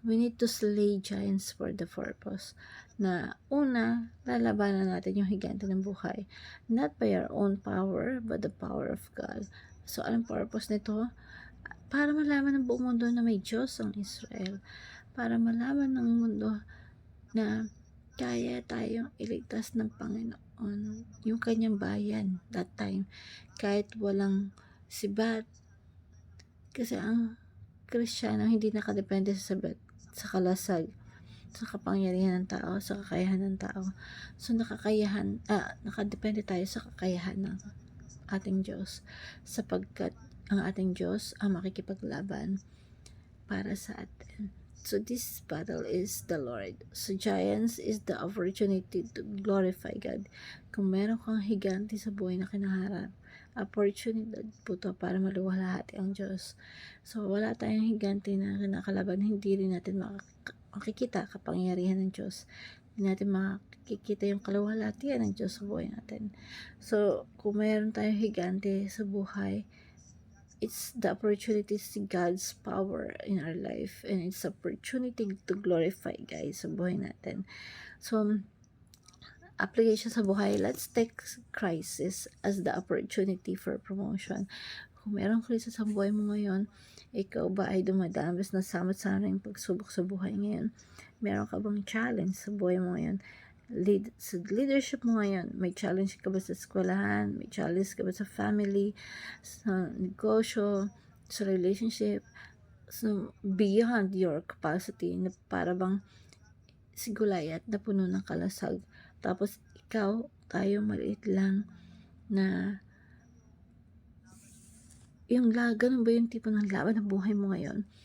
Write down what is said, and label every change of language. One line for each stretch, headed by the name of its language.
English: We need to slay giants for the purpose.
Filipino: Na una, lalabanan natin yung higante ng buhay.
English: Not by our own power, but the power of God.
Filipino: So, anong purpose nito? Para malaman ng buong mundo na may Diyos ang Israel. Para malaman ng mundo na kaya tayong iligtas ng Panginoon, yung kanyang bayan
English: that time,
Filipino: kahit walang sibat. Kasi ang Kristiyano hindi nakadepende sa sibat, sa kalasag, sa kapangyarihan ng tao, sa kakayahan ng tao. So nakadepende tayo sa kakayahan ng ating Diyos, sapagkat ang ating Diyos ang makikipaglaban para sa atin.
English: So this battle is the Lord. So giants is the opportunity to glorify God.
Filipino: Kung meron kang higante sa buhay na kinaharap, opportunity po to para maluwalhati ang Diyos. So wala tayong higante na kinakalaban, hindi rin natin makikita kapangyarihan ng Diyos. Hindi natin makikita yung kaluwalhatian ng Diyos sa buhay natin.
English: So kung meron tayong higante sa buhay, it's the opportunity to see God's power in our life, and it's opportunity to glorify God
Filipino: sa buhay natin.
English: So, application
Filipino: sa buhay,
English: let's take crisis as the opportunity for promotion.
Filipino: Kung merong krisis sa buhay mo ngayon, ikaw ba ay dumadanas na samot-samang pagsubok sa buhay ngayon? Meron ka bang challenge sa buhay mo ngayon? Sa leadership mo ngayon, may challenge ka ba sa eskwelahan, may challenge ka ba sa family, sa negosyo, sa relationship,
English: so beyond your capacity,
Filipino: na para bang si Goliath na puno ng kalasag, tapos ikaw, tayo maliit lang, na ganun ba yung tipo ng laban ng buhay mo ngayon?